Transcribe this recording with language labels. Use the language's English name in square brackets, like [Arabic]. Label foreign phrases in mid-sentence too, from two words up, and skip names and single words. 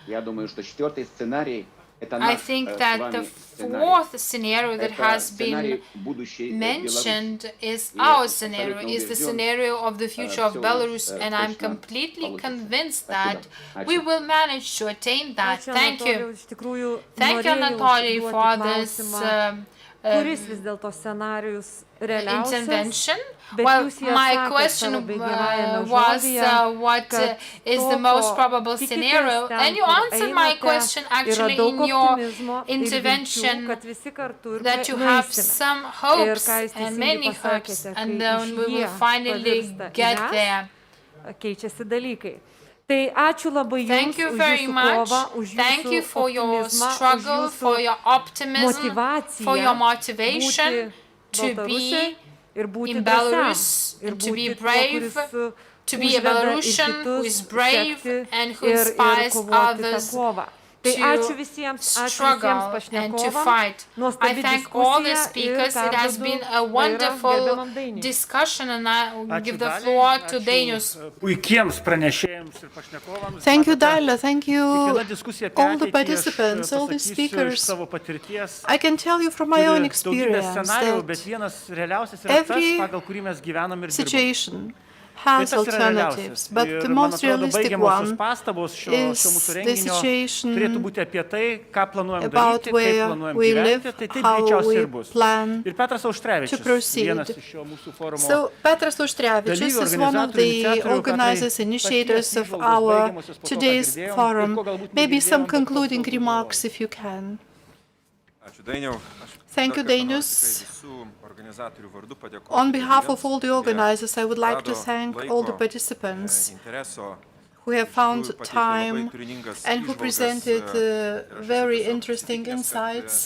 [English] I think that the fourth scenario that has been mentioned is our scenario, is the scenario of the future of Belarus, and I'm completely convinced that we will manage to attain that. Thank you. Thank you, Anatoly, for this [Lithuanian] kuris vis dėlto scenarijus realiausias, [English] intervention. [Lithuanian] bet [English] Well, [Lithuanian] jūs jį [English] my [Lithuanian] atsakėt [English] question [Lithuanian] savo baigiamajame [English] was [Lithuanian] žodyje, [English] what [Lithuanian] kad [English] is the [Lithuanian] to, [English] most [Lithuanian] ko [English] probable [Lithuanian] tikitės [English] scenario, [Lithuanian] ten, [English] and you [Lithuanian] kur [English] answered my [Lithuanian] einate, [English] question [Lithuanian] yra [English] actually [Lithuanian] daug [English] in your [Lithuanian] optimizmo ir [English] intervention, [Lithuanian] vilčių, kad visi kartu ir [English] that you have [Lithuanian] nueisime. [English] some [Lithuanian] Ir [English] hopes [Lithuanian] ką jūs [English] and [Lithuanian] teisingai [English] many hopes, [Lithuanian] pasakėte, [English] and [Lithuanian] kai [English] then [Lithuanian] iš [English] we [Lithuanian] jie [English] will finally [Lithuanian] pavirsta į [English] get [Lithuanian] mes, [English] there. [Lithuanian] keičiasi dalykai. Tai ačiū labai [English] Thank [Lithuanian] Jums [English] you [Lithuanian] už [English] very [Lithuanian] Jūsų [English] much. [Lithuanian] kovą, už [English] Thank you [Lithuanian] Jūsų [English] for your [Lithuanian] optimizmą, už [English] struggle, for your [Lithuanian] Jūsų [English] optimism, for your [Lithuanian] motivaciją [English] motivation [Lithuanian] būti [English] to be [Lithuanian] Baltarusiai ir būti [English] in [Lithuanian] drąsiam, [English] Belarus, [Lithuanian] ir [English] to be [Lithuanian] būti tuo, [English] brave, [Lithuanian] kuris [English] to be a [Lithuanian] užveda ir [English] Belarusian who is [Lithuanian] kitus [English] brave [Lithuanian] sekti [English] and who [Lithuanian] ir [English] inspires [Lithuanian] kovoti tą [English] others [Lithuanian] kovą. Tai ačiū visiems [English] struggle and to [Lithuanian] pašnekovams. [English] fight. I [Lithuanian] Nuostabi [English] thank all the [Lithuanian] diskusija [English] speakers. [Lithuanian] ir [English] It has been a [Lithuanian] perduodu vairą [English] wonderful [Lithuanian] gerbiamam Dainiui. [English] discussion, and I will [Lithuanian] Ačiū [English] give the [Lithuanian] Daliai, [English] floor to [Lithuanian] ačiū, [English] Dainius. [Lithuanian] Puikiems pranešėjams ir pašnekovams. [English] Thank you, [Lithuanian] Matote, [English] Dalia. Thank you, [Lithuanian] kiekviena diskusija apie [English] all the [Lithuanian] ateitį, [English] participants, all the [Lithuanian] pasakysiu iš [English] speakers. [Lithuanian] savo patirties. [English] I can tell you from my own [Lithuanian] Daugybė [English] experience [Lithuanian] scenarijų, bet [English] that [Lithuanian] vienas realiausias yra tas, [English] every [Lithuanian] pagal kurį mes gyvenam ir dirbam. [English] situation has [Lithuanian] Tai tas yra [English] alternatives, [Lithuanian] realiausias. [English] but [Lithuanian] Ir, [English] the [Lithuanian] man [English] most [Lithuanian] atrodo, [English] realistic [Lithuanian] baigiamosios [English] one [Lithuanian] pastabos šio [English] is [Lithuanian] mūsų [English] the [Lithuanian] renginio [English] situation [Lithuanian] turėtų būti apie tai, ką planuojam [English] about [Lithuanian] daryti, kaip [English] where [Lithuanian] planuojam [English] we [Lithuanian] gyventi, [English] live, [Lithuanian] tai taip [English] how [Lithuanian] greičiausiai [English] we [Lithuanian] ir bus. [English] plan [Lithuanian] Ir Petras [English] to [Lithuanian] Auštrevičius, [English] proceed. [Lithuanian] vienas iš šio mūsų forumo [English] So Petras Auštrevičius [Lithuanian] dalyvių, [English] is one of the [Lithuanian] organizatorių, [English] organizers, [Lithuanian] Petrai, [English] initiators of [Lithuanian] paties [English] our [Lithuanian] įžvalgos baigiamosios po to, ką [English] today's [Lithuanian] girdėjom, ir [English] forum. [Lithuanian] ko galbūt [English] Maybe some [Lithuanian] negirdėjom, bet [English] concluding [Lithuanian] kas [English] remarks, if you can. [Lithuanian] Ačiū Dainiau. [English] Thank you, Dainius. On behalf of all the organizers, I would like to thank all the participants who have found time and who presented very interesting insights.